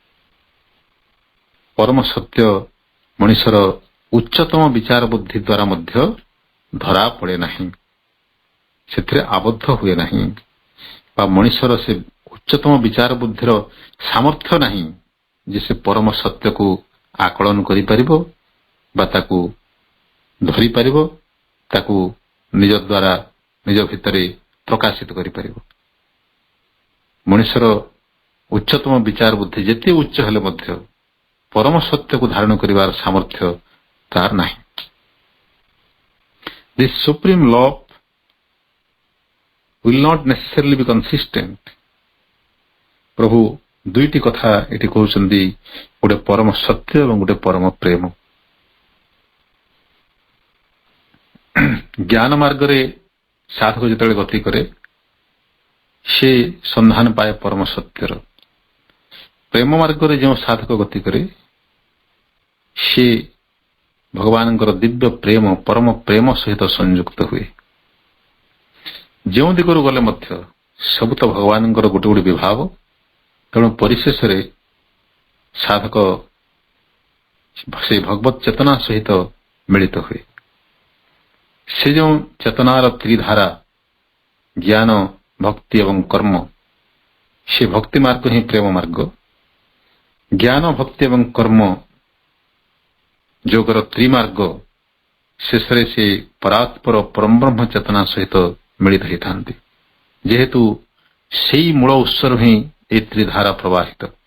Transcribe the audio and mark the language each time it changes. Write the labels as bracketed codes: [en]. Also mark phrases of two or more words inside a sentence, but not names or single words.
[or] ପରମ ସତ୍ୟ ମଣିଷର ଉଚ୍ଚତମ ବିଚାର ବୁଦ୍ଧି ଦ୍ୱାରା ମଧ୍ୟ ଧରା ପଡ଼େ ନାହିଁ, ସେଥିରେ ଆବଦ୍ଧ ହୁଏ ନାହିଁ, ବା ମଣିଷର ସେ ଉଚ୍ଚତମ ବିଚାର ବୁଦ୍ଧିର ସାମର୍ଥ୍ୟ ନାହିଁ ଯେ ସେ ପରମ ସତ୍ୟକୁ ଆକଳନ କରିପାରିବ ବା ତାକୁ ଧରିପାରିବ, ତାକୁ ନିଜ ଦ୍ୱାରା ନିଜ ଭିତରେ ପ୍ରକାଶିତ କରିପାରିବ। ମଣିଷର ଉଚ୍ଚତମ ବିଚାର ବୁଦ୍ଧି ଯେତେ ଉଚ୍ଚ ହେଲେ ମଧ୍ୟ ପରମ ସତ୍ୟକୁ ଧାରଣ କରିବାର ସାମର୍ଥ୍ୟ ତାର ନାହିଁ। [en] This supreme law will not necessarily be consistent. [or] ପ୍ରଭୁ ଦୁଇଟି କଥା ଏଠି କହୁଛନ୍ତି, ଗୋଟେ ପରମ ସତ୍ୟ ଏବଂ ଗୋଟେ ପରମ ପ୍ରେମ। ଜ୍ଞାନ ମାର୍ଗରେ ସାଧକ ଯେତେବେଳେ ଗତି କରେ ସେ ସନ୍ଧାନ ପାଏ ପରମ ସତ୍ୟର। ପ୍ରେମ ମାର୍ଗରେ ଯେଉଁ ସାଧକ ଗତି କରେ ସେ ଭଗବାନଙ୍କର ଦିବ୍ୟ ପ୍ରେମ, ପରମ ପ୍ରେମ ସହିତ ସଂଯୁକ୍ତ ହୁଏ। ଯେଉଁ ଦିଗରୁ ଗଲେ ମଧ୍ୟ ସବୁ ତ ଭଗବାନଙ୍କର ଗୋଟେ ଗୋଟେ ବିଭାବ। ତେଣୁ ପରିଶେଷରେ ସାଧକ ସେ ଭଗବତ ଚେତନା ସହିତ ମିଳିତ ହୁଏ। ସେ ଯୋ ଚେତନାର ତ୍ରିଧାରା ଜ୍ଞାନ ଭକ୍ତି ଏବଂ କର୍ମ, ସେ ଭକ୍ତି ମାର୍ଗ ହିଁ ପ୍ରେମ ମାର୍ଗ। ଜ୍ଞାନ ଭକ୍ତି ଏବଂ କର୍ମ ଯୋଗର ତ୍ରିମାର୍ଗ ଶେଷ ସେ ପରାତ୍ପର ପରମ ବ୍ରହ୍ମ ଚେତନା ସହିତ ମିଳିତ ହୋତା, ଯେହେତୁ ସେହି ମୂଳ ଉତ୍ସର ହିଁ ଏ ତ୍ରିଧାରା ପ୍ରବାହିତ।